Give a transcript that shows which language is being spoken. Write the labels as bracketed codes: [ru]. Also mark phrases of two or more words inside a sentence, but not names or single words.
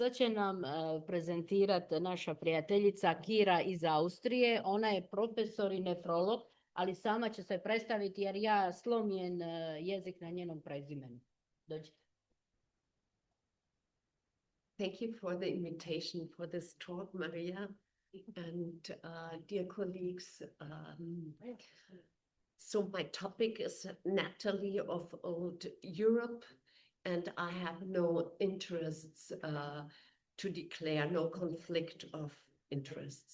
[hr] Sad će nam prezentirati naša prijateljica Kira iz Austrije. Ona je profesor i nefrolog, ali sama će se predstaviti jer ja slomljen jezik na njenom prezimenu. Dođite. [en] Thank you for the invitation for this talk, Maria, and dear colleagues. So my topic is Natalie of Old Europe, and I have no interests to declare, no conflict of interests.